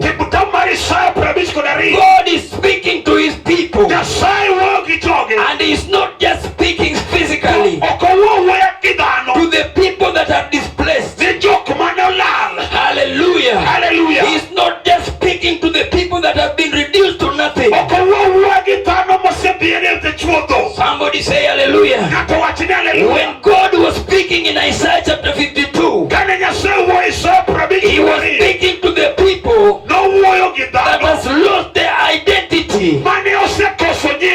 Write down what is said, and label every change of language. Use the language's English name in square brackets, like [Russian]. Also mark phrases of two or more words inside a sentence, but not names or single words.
[Luo (Kenya and Tanzania)] Kitabu mar Isaya 52. [English] God is speaking to his people, [Luo (Kenya and Tanzania)] Nyasaye wuoyo gi joge. [English] and he's not just speaking physically [Luo (Kenya and Tanzania)] Ok owuoyo gi dhano. [English] to the people that are displaced. [Luo (Kenya and Tanzania)] Ni jok mane olal. Hallelujah. Hallelujah. [English] He's not just speaking to the people that have been reduced to nothing. [Luo (Kenya and Tanzania)] Ok owuoyo gi dhano mosebiere e chuodho. [English] Somebody say hallelujah. [Luo (Kenya and Tanzania)] Ng'ato wach ni hallelujah. [English] When God was speaking in Isaiah chapter 52, [Luo (Kenya and Tanzania)] Kane Nyasaye wuoyo e Isaya [English] he was 52. speaking to the people [Luo (Kenya and Tanzania)] Nowuoyo gi [English] that [Luo (Kenya and Tanzania)] dhano [English] has lost their identity. [Luo (Kenya and Tanzania)] mane osekoso